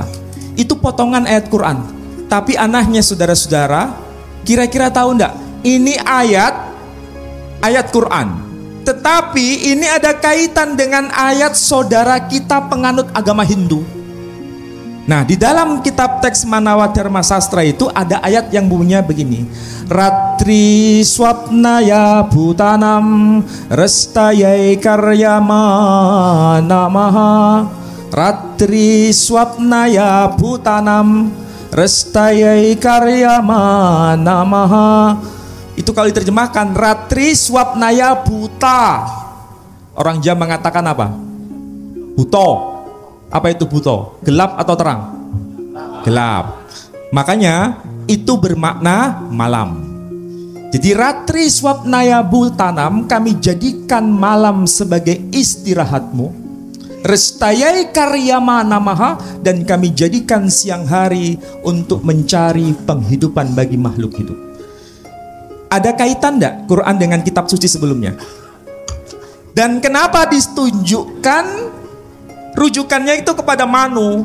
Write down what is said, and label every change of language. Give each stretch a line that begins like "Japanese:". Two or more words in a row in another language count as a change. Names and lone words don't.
Indonesian: Itu potongan ayat Quran. Tapi anehnya saudara-saudara, kira-kira tahu enggak? Ini ayat Quran. Tetapi ini ada kaitan dengan ayat saudara kita penganut agama Hindu. Nah, di dalam kitab teks Manawa Dharma Sastra itu ada ayat yang bunyinya begini.
Sanskrit: रात्रि स्वप्नाय भूतानाम् रेस्तयै कार्यम नमः. रात्रि स्वप्नाय भूतानाम् रेस्तयै कार्यम नमः.
Indonesian: Itu kalau diterjemahkan
Sanskrit: रात्रि स्वप्नाय भूत.
Indonesian: Orang Jawa mengatakan apa? Buto. Apa itu buto? Gelap atau terang? Gelap. Makanya itu bermakna malam. Jadi
Sanskrit: रात्रि स्वप्नाय भूतानाम्,
Indonesian: kami jadikan malam sebagai istirahatmu.
Sanskrit: रेस्तयै कार्यम नमः,
Indonesian: dan kami jadikan siang hari untuk mencari penghidupan bagi makhluk hidup. Ada kaitan enggak Quran dengan kitab suci sebelumnya? Dan kenapa ditunjukkan rujukannya itu kepada Manu?